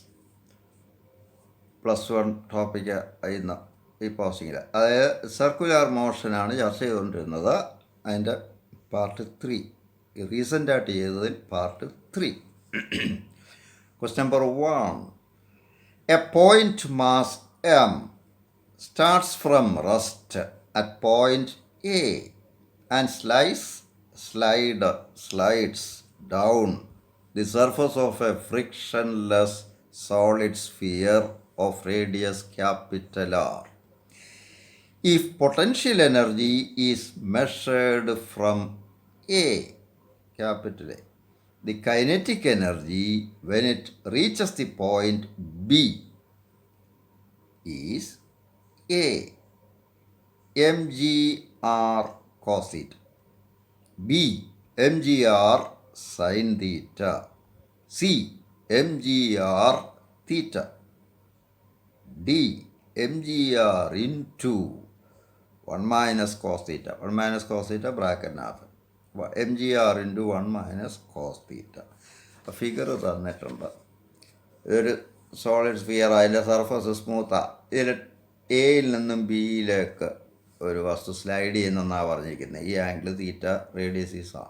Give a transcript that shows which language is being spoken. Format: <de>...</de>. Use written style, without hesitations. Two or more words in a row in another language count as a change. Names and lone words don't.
<ml>+1 ടോപ്പിക്ക് ഇന്ന് ഈ പോസ്റ്റിങ്ങിൽ, അതായത്</ml> <en>circular motionആണ്</en> <ml>ചർച്ച ചെയ്തുകൊണ്ടിരുന്നത്. അതിൻ്റെ പാർട്ട് 3, റീസെൻ്റായിട്ട് ചെയ്തതിൽ പാർട്ട് 3.</ml> <en>question number 1. A point mass M starts from rest at point A and slides down the surface of a frictionless solid sphere of radius capital R. If potential energy is measured from A, capital A, the kinetic energy when it reaches the point B is A mgr cos theta, B mgr sin theta, C mgr theta, D mgr into 1 minus cos theta. 1 minus cos theta ബ്രാക്കറ്റിനകത്ത് mgr into 1 minus cos theta.</en> <ml>ഫിഗർ തന്നിട്ടുണ്ട്. ഇതൊരു</ml> <en>solid sphere,</en> <ml>അതിൻ്റെ സർഫസ് സ്മൂത്താണ്. ഇതിൽ എയിൽ നിന്നും ബിയിലേക്ക് ഒരു വസ്തു സ്ലൈഡ് ചെയ്യുന്നെന്നാണ് പറഞ്ഞിരിക്കുന്നത്.</ml> <en>ഈ angle theta, radius is R.</en>